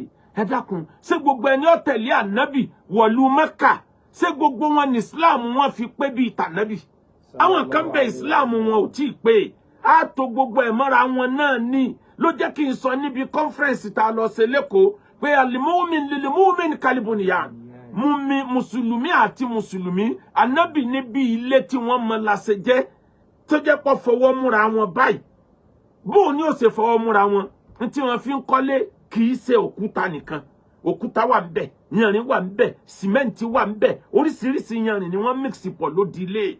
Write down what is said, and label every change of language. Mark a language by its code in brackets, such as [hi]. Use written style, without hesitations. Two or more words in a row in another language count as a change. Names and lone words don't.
[yo] Ẹ dákun, ṣé gbogbo ẹni ó tẹ̀lé Ànábì wọ̀lú Mẹ́kà? Ṣé gbogbo wọn ní Islam wọn fi pé bí t'Ànábì? Àwọn kan bẹ Islam wọn ò tí ì pé. Á tó gbogbo ẹ̀ mọ́ra wọn náà ní. Ló jẹ́ kí n sọ níbi conference tá lọ ṣe lẹ́kọ̀ọ́ pé [ar] المؤمن للمؤمن كالبنيان. [yo] Mùsùlùmí àti mùsùlùmí, Ànábì ní bí ilé tí wọ́n mọ láṣẹ jẹ́ tó jẹ́ pọ̀ fọwọ́ múra wọn báyìí. Bó ni ó ṣe fọwọ́ múra wọn? Tí wọ́n fi ń kọ́lé kì í ṣe òkúta nìkan. Òkúta wà ńbẹ̀, yanrìn wà ńbẹ̀, sìmẹ́ǹtì wà ńbẹ̀, oríṣiríṣi yanrìn ni wọ́n mix pọ̀ lódì ilé.